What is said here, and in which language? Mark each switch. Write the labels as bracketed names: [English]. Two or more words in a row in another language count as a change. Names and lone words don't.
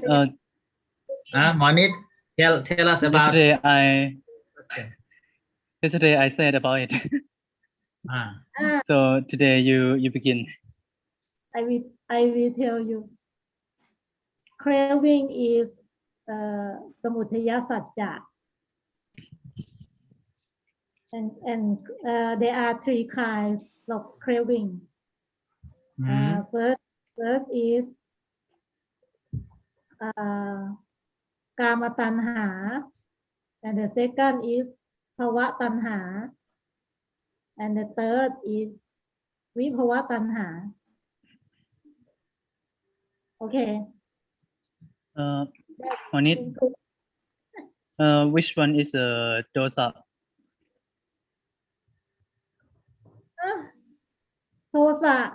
[English] Monit, tell us about. Yesterday I said about it. So today you begin. I will tell you. Craving is [Pali] samudaya satya. [English] And there are three kinds of craving. First is [Pali] kama tanha, [English] and the second is [Pali] ภาวะ tanha, [English] and the third is [Pali] vibhava tanha. [English] Okay. Monit, which one is dosa? Tosa.